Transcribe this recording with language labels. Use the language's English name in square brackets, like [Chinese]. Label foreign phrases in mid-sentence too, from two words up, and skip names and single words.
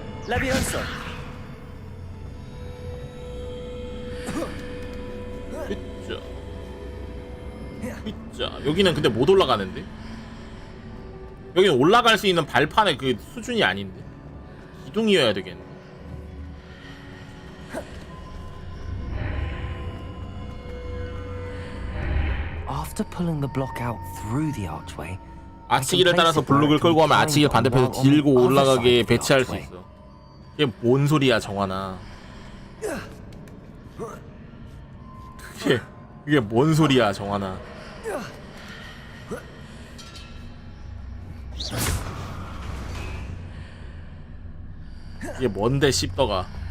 [Korean] Levioso. 자, 여기는 근데 못 올라가는데? 여기는 올라갈 수 있는 발판의 그 수준이 아닌데? 기둥이어야 되겠네. [English] After pulling the block out through the archway, [Korean] 아치기를 따라서 블록을 끌고 가면 아치기를 반대편에서 들고 올라가게 배치할 수 있어. 이게 뭔 소리야, 정환아. 그게 뭔 소리야, 정환아. 이게 뭔데, 씹더가.